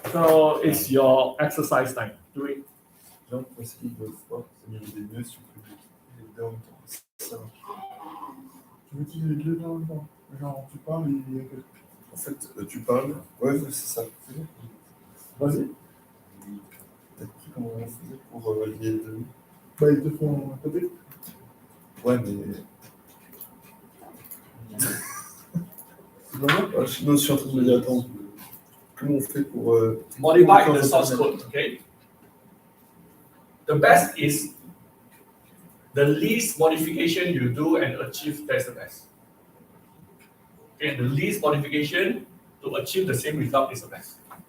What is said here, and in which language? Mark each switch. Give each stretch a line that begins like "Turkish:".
English: So it's your exercise time. Do it.
French: J'ai l'impression qu'on essaye de voir au niveau des nœuds si on peut les deux en même temps. Ça marche. Tu veux utiliser les deux en même temps? Genre, tu parles et. En fait, tu parles. Ouais, c'est ça. Vas-y. T'as compris comment on faisait pour lier les deux? Bah, ils te font taper. Ouais, mais. C'est pas mal. Non, je suis en train de me dire, attends, comment on fait pour.
English: Modify the source code, okay? The best is the least modification you do and achieve, that's the best. Okay, the least modification to achieve the same result is the best.